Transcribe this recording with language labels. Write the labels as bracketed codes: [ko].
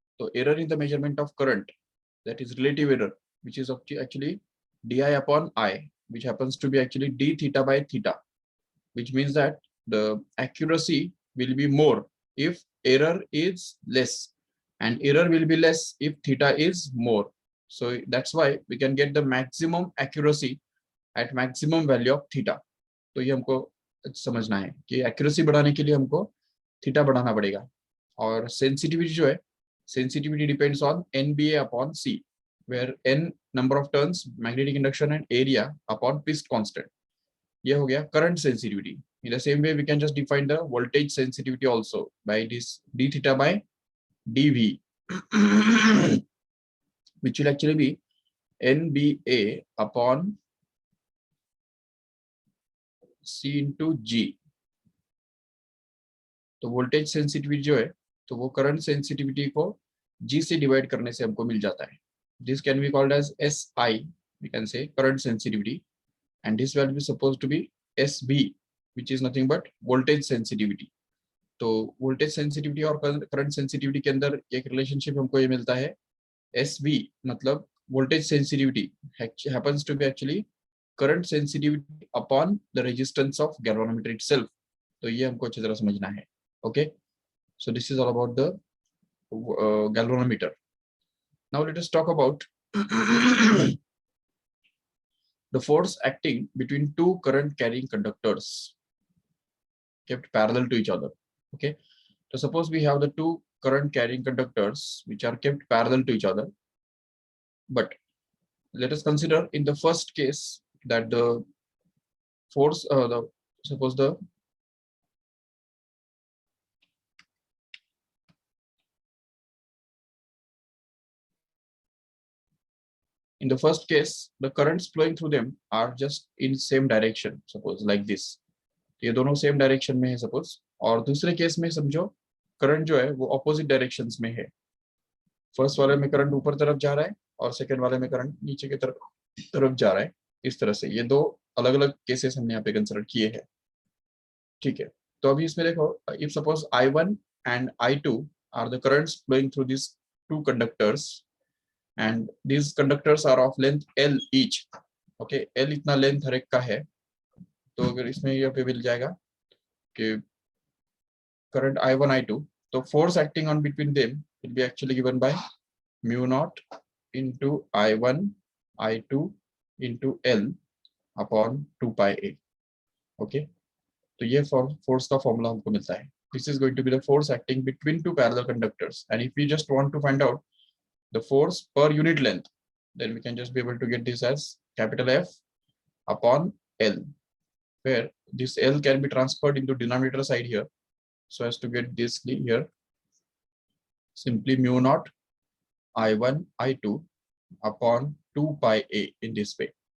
[en] So error in the measurement of current, that is relative error, which is actually di upon I, which happens to be actually d theta by theta, which means that the accuracy will be more if error is less, and error will be less if theta is more. So that's why we can get the maximum accuracy at maximum value of theta. [hi] तो ये हमको समझना है कि accuracy बढ़ाने के लिए हमको theta बढ़ाना पड़ेगा. [en] और sensitivity [hi] जो है, [en] sensitivity depends on NBA upon C, where n number of turns, magnetic induction, and area upon twist constant. [hi] ये हो गया current sensitivity. [en] In the same way, we can just define the voltage sensitivity also by this d theta by dV, which will actually be NBA upon C into G. [hi] तो voltage sensitivity जो है तो वो current sensitivity को G से divide करने से हमको मिल जाता है. [en] This can be called as SI, we can say current sensitivity, and this value is supposed to be SB, which is nothing but voltage sensitivity. [hi] तो वोल्टेज सेंसिटिविटी और current sensitivity के अंदर एक रिलेशनशिप हमको ये मिलता है. [en] SB [hi] मतलब voltage sensitivity [en] happens to be actually current sensitivity upon the resistance of galvanometer itself. [hi] तो ये हमको अच्छी तरह समझना है. [en] Okay, so this is all about the galvanometer. Now let us talk about the force acting between two current carrying conductors kept parallel to each other. Okay, so suppose we have the two current carrying conductors which are kept parallel to each other, but let us consider in the first case that the force suppose the in the first case the currents flowing through them are just in same direction, suppose like this. [hi] ये दोनों same direction में है suppose. और दूसरे case में समझो current जो है वो ऑपोजिट डायरेक्शंस में है. फर्स्ट वाले में करंट ऊपर तरफ जा रहा है और सेकंड वाले में करंट नीचे की तरफ जा रहा है. इस तरह से ये दो अलग अलग केसेस हमने यहाँ पे कंसिडर किए हैं. ठीक है, तो अभी इसमें देखो, [en] If suppose I1 and I2 are the currents flowing through these two conductors, and these conductors are of length L each. Okay, L [hi] इतना लेंथ हर एक का है. तो अगर इसमें ये पे मिल जाएगा कि करंट I1 I2, तो [en] Force acting on between them will be actually given by mu not into I1 I2 into L upon 2 pi A. [hi] Okay, तो ये फोर्स का फॉर्मूला हमको मिलता है. [en] This is going to be the force acting between two parallel conductors, and if we just want to find out the force per unit length, then we can just be able to get this as capital F upon L, where this L can be transferred into denominator side here, so as to get this here simply mu naught I1 I2 upon 2 pi A in this way.